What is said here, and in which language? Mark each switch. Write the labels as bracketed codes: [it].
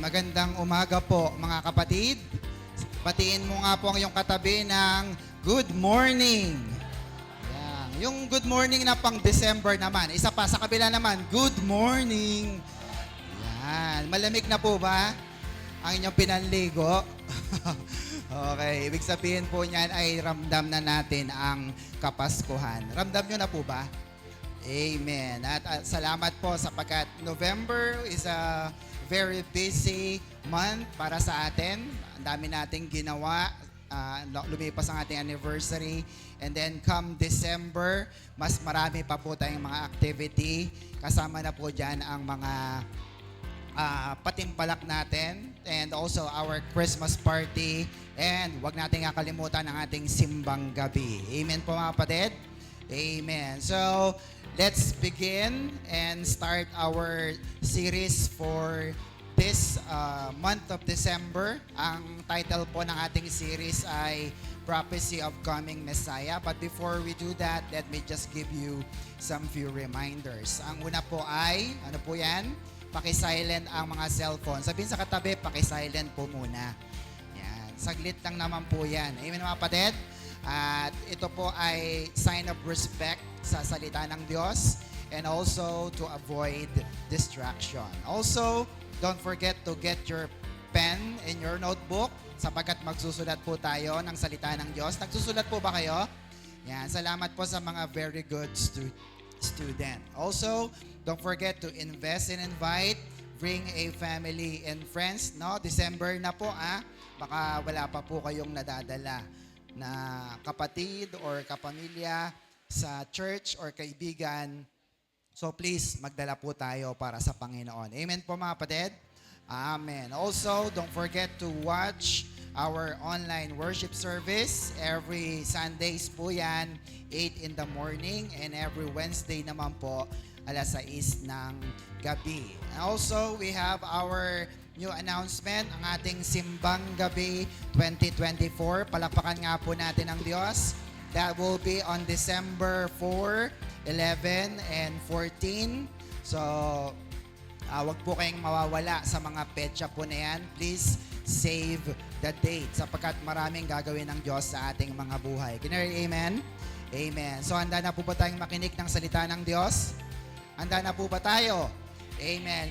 [tl] Magandang umaga po mga kapatid. Batiin mo nga po ang iyong katabi ng good morning. Yan. Yung good morning na pang December naman. Isa pa sa kabila naman, good morning. Yan. Malamig na po ba ang inyong pinanligo? Okay. Ibig sabihin po niyan ay ramdam na natin ang Kapaskuhan. Ramdam nyo na po ba? Amen. At salamat po sapagkat [en] November is a very busy month [tl] para sa atin. Ang dami nating ginawa. Lumipas ang ating anniversary. [en] And then come December, [tl] mas marami pa po tayong mga activity. Kasama na po dyan ang mga patimpalak natin. [en] And also our Christmas party. [tl] And wag nating kakalimutan ang ating simbang gabi. [en] Amen [tl] po mga kapatid. [en] Amen. So, let's begin and start our series for this month of December. [tl] Ang title po ng ating series ay Prophecy of Coming Messiah. [en] But before we do that, let me just give you some few reminders. [tl] Ang una po ay, ano po yan? Paki-silent ang mga cellphone. Sabihin sa katabi, paki-silent po muna. Yan. Saglit lang naman po yan. Amen mga kapatid? At ito po ay [en] sign of respect [tl] sa salita ng Diyos [en] and also to avoid distraction. Also, don't forget to get your pen in your notebook [tl] sapagkat magsusulat po tayo ng salita ng Diyos. Nagsusulat po ba kayo? Yan, salamat po sa mga [en] very good student. Also, don't forget to invest and invite. Bring a family and friends. [tl] No, December na po baka wala pa po kayong nadadala na kapatid or kapamilya sa church or kaibigan. [en] So please, [tl] magdala po tayo para sa Panginoon. Amen po mga kapatid? Amen. [en] Also, don't forget to watch our online worship service. Every Sundays [tl] po yan, [en] 8 in the morning. And every Wednesday [tl] naman po, alas 6 ng gabi. [en] And also, we have our new announcement, [tl] ang ating [en] Simbang Gabi 2024. [tl] Palakpakan nga po natin ang Diyos. [en] That will be on December 4, 11, and 14. [tl] So, wag po kayong mawawala sa mga petsa po na yan. [en] Please save the date [tl] sapagkat maraming gagawin ng Diyos sa ating mga buhay. [en] Can you hear amen? [tl] Amen. So, handa na po ba tayong makinig ng salita ng Diyos? Handa na po ba tayo? Amen.